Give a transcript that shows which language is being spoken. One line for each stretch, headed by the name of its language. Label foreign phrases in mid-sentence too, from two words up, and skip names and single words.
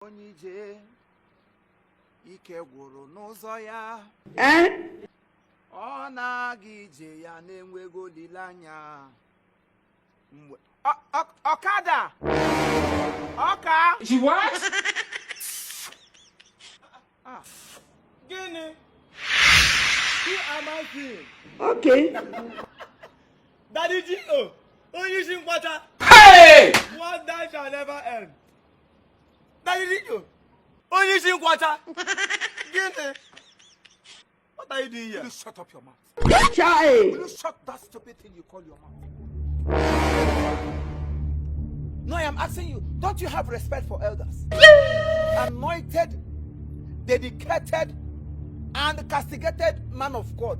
Igbo: onije ike gwụrụ n'ụzọ ya ọ na-aga ije ya na-enweghị olileanya ọkada ọka
English: What?
Igbo: Gịnị?
English: Who am I seeing? Okay.
Igbo: Daddy G.O. Onye isi nkwata. Hey!
English: One day shall never end. Daddy G.O.
Igbo: Onye isi nkwata. Gịnị?
English: What are you doing here? Will you shut up your mouth? Chai. Will you shut that stupid thing you call your mouth? No, I am asking you, don't you have respect for elders? Anointed, dedicated, and castigated man of God.